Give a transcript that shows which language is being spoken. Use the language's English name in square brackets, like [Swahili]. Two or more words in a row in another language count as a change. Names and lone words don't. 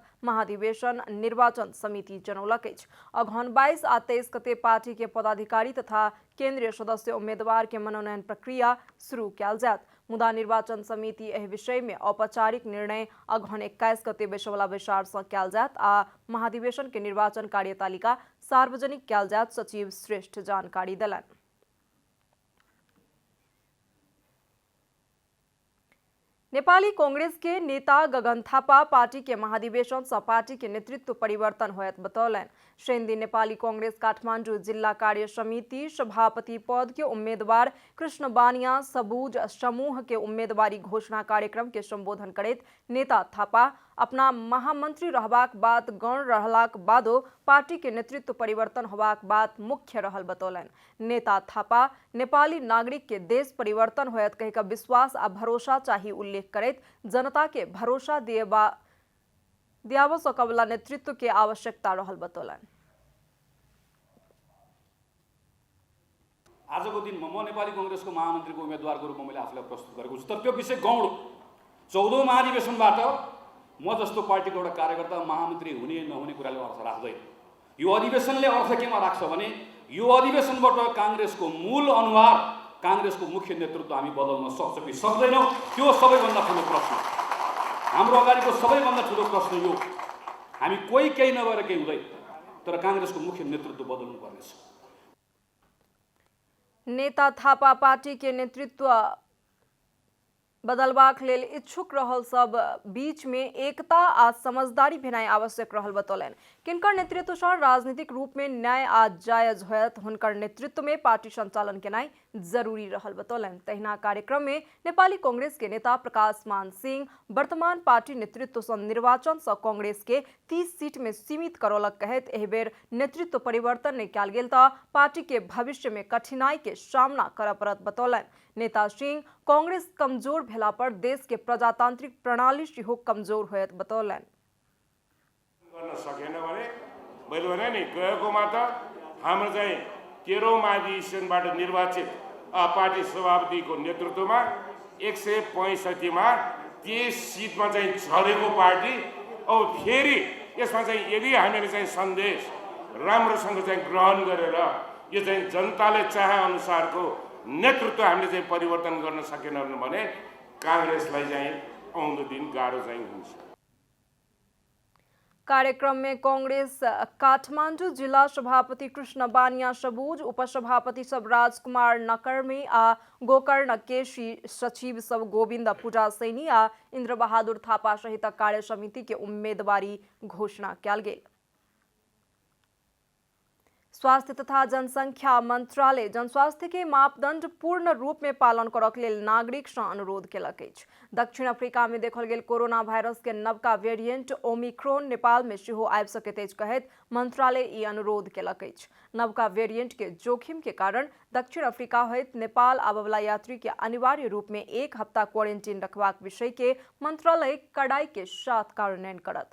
[Maithili] महाधिवेशन निर्वाचन समिति जनौलक अछि। अगहन 22 आ 23 गते पार्टी के पदाधिकारी तथा केंद्रीय सदस्य उम्मीदवार के मनोनयन प्रक्रिया शुरू कयल जायत। मुदा निर्वाचन समिति एहि विषय में औपचारिक निर्णय अगहन 21 गते बैसवला बैसार सँ कयल जायत आ महाधिवेशन के निर्वाचन कार्यतालिका सार्वजनिक कयल जायत, सचिव श्रेष्ठ जानकारी देलनि। नेपाली कांग्रेस के नेता गगन थापा पार्टी के महाधिवेशन से पार्टी के नेतृत्व परिवर्तन होयत बतौलन। शेंदी नेपाली कांग्रेस काठमाडौँ जिला कार्य समिति सभापति पद के उम्मीदवार कृष्ण बानिया सबूज समूह के उम्मीदवारी घोषणा कार्यक्रम के संबोधन करत नेता थापा अपना महामंत्री रहबाक बात गण रहलाक बादो पार्टी के नेतृत्व परिवर्तन होबाक बात मुख्य रहल बतौलन। नेता थापा नेपाली नागरिक के देश परिवर्तन होयत कह का विश्वास आ भरोसा चाहिए उल्लेख करत जनता के भरोसा दियाव सकबला नेतृत्व के आवश्यकता रहल बतौलन। [Nepali] आजको दिन म नेपाली कांग्रेसको महामन्त्रीको उम्मेदवारको रूपमा मैले आफूलाई प्रस्तुत गरेको छु। तर त्यो विषय गौण हो। 14औं महाधिवेशनबाट म जस्तो पार्टीको एउटा कार्यकर्ता महामन्त्री हुने नहुने कुराले अर्थ राख्दैन। यो अधिवेशनले अर्थ केमा राख्छ भने यो अधिवेशनबाट कांग्रेसको मूल अनुहार, कांग्रेसको मुख्य नेतृत्व हामी बदल्न सक्छौँ कि सक्दैनौँ, त्यो सबैभन्दा ठुलो प्रश्न। हाम्रो अगाडिको सबैभन्दा ठुलो प्रश्न यो, हामी कोही केही नगरेर केही हुँदैन, तर कांग्रेसको मुख्य नेतृत्व बदल्नु पर्नेछ। [Maithili] नेता थापा पार्टी के नेतृत्व बदलबाक लेल इच्छुक रहल सब बीच में एकता आ समझदारी भेनाई आवश्यक रहल बतौलन। किनकर नेतृत्व से राजनीतिक रूप में न्याय आ जायज होयत हुनकर नेतृत्व में पार्टी संचालन केनाई जरूरी रहल बतौलन। तहिना कार्यक्रम में नेपाली कांग्रेस के नेता प्रकाश मान सिंह वर्तमान पार्टी नेतृत्व से निर्वाचन से कांग्रेस के 30 सीट में सीमित करौलक कहत एहि बेर नेतृत्व परिवर्तन नहीं कल गेल त पार्टी के भविष्य में कठिनाई के सामना कर पड़त बतौलन। नेता सिंह कांग्रेस कमजोर भेला पर देश के प्रजातांत्रिक प्रणाली सेहो कमजोर होयत बतौलन। [Nepali] गर्न सकेन भने मैले भने नि गएकोमा त हाम्रो चाहिँ 13औं महाधिवेशनबाट निर्वाचित पार्टी सभापतिको नेतृत्वमा 165 मा 30 सिटमा चाहिँ झरेको पार्टी अब फेरि यसमा चाहिँ यदि हामीले चाहिँ सन्देश राम्रोसँग चाहिँ ग्रहण गरेर यो चाहिँ जनताले चाहे अनुसारको नेतृत्व हामीले चाहिँ परिवर्तन गर्न सकेनौँ भने कांग्रेसलाई चाहिँ आउँदो दिन गाह्रो चाहिँ हुन्छ। [Maithili] कार्यक्रम में कांग्रेस काठमाडौँ जिला सभापति कृष्ण बानिया सबूज, उपसभापति सब राजकुमार नकर्मी आ गोकर्ण केशी, सचिव सब गोविंद पूजा सैनी आ इंद्र बहादुर थापा सहित कार्य समिति के उम्मीदवारी घोषणा कल गेल। स्वास्थ्य तथा जनसंख्या मंत्रालय जनस्वास्थ्य के मापदंड पूर्ण रूप में पालन करक लेल नागरिक से अनुरोध केलक अछि। दक्षिण अफ्रीका में देखल गेल कोरोना वायरस के नवका वेरिएंट ओमिक्रॉन नेपाल में सेहो आबि सकैत अछि कहैत मंत्रालय ई अनुरोध केलक अछि। नवका वेरिएंट के जोखिम के कारण दक्षिण अफ्रीका होइत नेपाल आबवला यात्री के अनिवार्य रूप में 1 हफ्ता क्वारंटीन रखबाक विषय के मंत्रालय कड़ाई के साथ कार्यान्वयन करत।